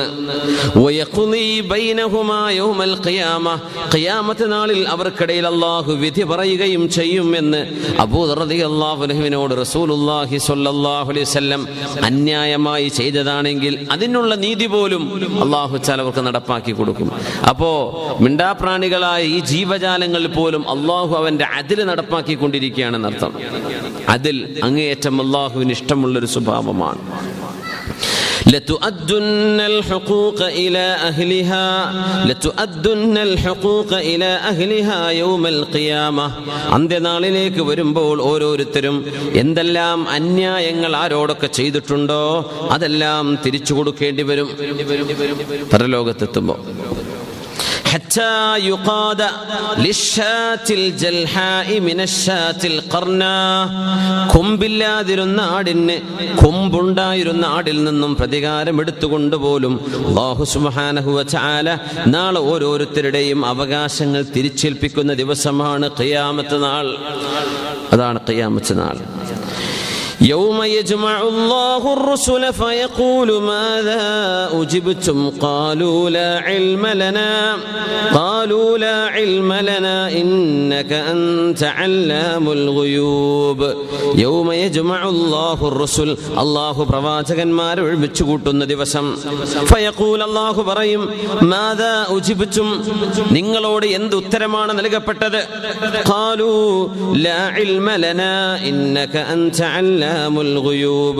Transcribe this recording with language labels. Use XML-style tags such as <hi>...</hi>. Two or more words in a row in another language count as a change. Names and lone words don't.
<ar>ويقضي بينهما يوم القيامة,</ar> <ml>ഖിയാമത്ത് നാളിൽ അവർക്കിടയിൽ അല്ലാഹു വിധി പറയുകയും ചെയ്യും എന്ന് അബൂ ദർ റളിയല്ലാഹു അൻഹുവിനോട്</ml> <ar>رسول الله صلى الله عليه وسلم</ar> <ml>അന്യായമായി ചെയ്തതാണെങ്കിൽ അതിനുള്ള നീതി പോലും</ml> <ar>الله تعالى</ar> <ml>അവർക്ക് നടപ്പാക്കി കൊടുക്കും. അപ്പോ മിണ്ടാപ്രാണികളായ ഈ ജീവജാലങ്ങളിൽ പോലും അല്ലാഹു അവന്റെ അദിൽ നടപ്പാക്കിക്കൊണ്ടിരിക്കുകയാണെന്നർത്ഥം. അതിൽ അങ്ങേയറ്റം അല്ലാഹുവിന് ഇഷ്ടമുള്ളൊരു സ്വഭാവമാണ്.</ml> <ar>لتؤدن الحقوق إلى أهلها لتؤدن الحقوق إلى أهلها يوم القيامة.</ar> <ml>അന്ത്യനാളിലേക്ക് വരുമ്പോൾ ഓരോരുത്തരും എന്തെല്ലാം അന്യായങ്ങൾ ആരോടൊക്കെ ചെയ്തിട്ടുണ്ടോ അതെല്ലാം തിരിച്ചു കൊടുക്കേണ്ടി വരും പരലോകത്തെത്തുമ്പോൾ.</ml> <ar>حتى يقاد للشاة الجلحاء من الشاة القرناء.</ar> <ml>കൊമ്പില്ലാതിരുന്ന ആടിന് കൊമ്പുണ്ടായിരുന്ന ആടിൽ നിന്നും പ്രതികാരം എടുത്തുകൊണ്ടുപോലും</ml> <ar>الله سبحانه وتعالى</ar> <ml>നാളെ ഓരോരുത്തരുടെയും അവകാശങ്ങൾ തിരിച്ചേൽപ്പിക്കുന്ന ദിവസമാണ് ഖിയാമത്ത് നാൾ. അതാണ് ഖിയാമത്ത് നാൾ.</ml> <ar>يوم يجمع الله الرسل فيقول ماذا أجبتم قالوا لا علم لنا إنك أنت علام الغيوب. يوم يجمع الله الرسل,</ar> <ml>അല്ലാഹു പ്രവാചകന്മാരെ ഒരുമിച്ച് കൂട്ടുന്ന ദിവസം. ഫയഖൂൽ, അല്ലാഹു പറയും,</ml> <ar>ماذا أجبتم,</ar> <ml>നിങ്ങളോട് എന്ത് ഉത്തരമാണ് നൽകപ്പെട്ടത്?</ml> <ar>قالوا لا علم لنا إنك أنت علام الغيوب.</ar>